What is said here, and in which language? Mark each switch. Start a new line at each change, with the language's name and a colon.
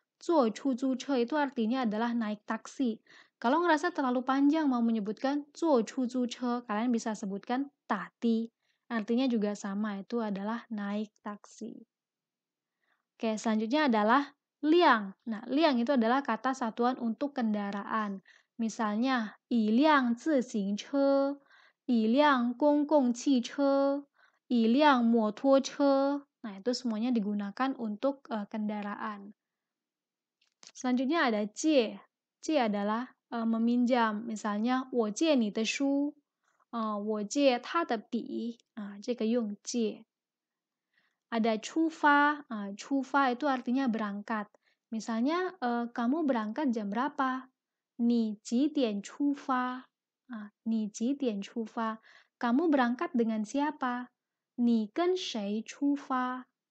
Indonesian: Zuo chuzuche itu artinya adalah naik taksi. Kalau ngerasa terlalu panjang mau menyebutkan zuo chuzuche, kalian bisa sebutkan tati. Artinya juga sama, itu adalah naik taksi. Oke, selanjutnya adalah liang. Nah, liang itu adalah kata satuan untuk kendaraan.
Chinese: Misalnya, 一辆自行车, 一辆公共汽车, 一辆摩托车.
Indonesian: Nah, itu semuanya digunakan untuk kendaraan. Selanjutnya ada jie. Jie adalah meminjam.
Chinese: Misalnya, 我借你的书, 我借他的笔. 这个用借.
Indonesian: Ada cufa. Cufa itu artinya berangkat. Misalnya, kamu berangkat jam berapa?
Chinese: 你几点出发?你几点出发?
Indonesian: Kamu berangkat dengan siapa?
Chinese: 你跟谁出发?